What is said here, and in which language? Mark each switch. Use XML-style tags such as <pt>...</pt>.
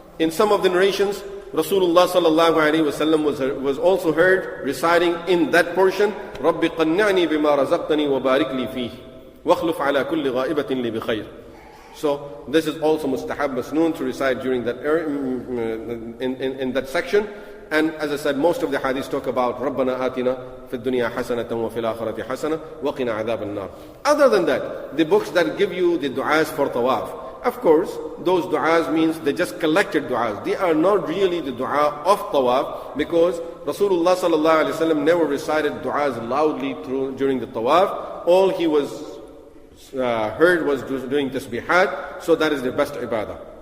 <en>In some of the narrations, Rasulullah sallallahu alayhi wasallam was also heard reciting in that portion,</en> <ar>رَبِّ قَنِّعْنِي بِمَا رَزَقْتَنِي وَبَارِكْ لِي فِيهِ وَاخْلُفْ عَلَى كُلِّ غَائِبَةٍ لِي بِخَيْرٍ.</ar> <en>So this is also mustahab masnoon to recite during that in that section. And as I said, most of the hadiths talk about</en> <ar>رَبَّنَا آتِنَا فِي الدُّنْيَا حَسَنَةً وَفِي الْآخِرَةِ حَسَنَةً وَقِنَا عَذَابَ النَّارِ.</ar> <en>Other than that, the books that give you the du'as for tawaf, of course, those du'as means they just collected du'as. They are not really the du'a of tawaf because Rasulullah sallallahu alaihi wasallam never recited du'as loudly during the tawaf. All he was heard was doing tasbihat, so that is the best ibadah.</en>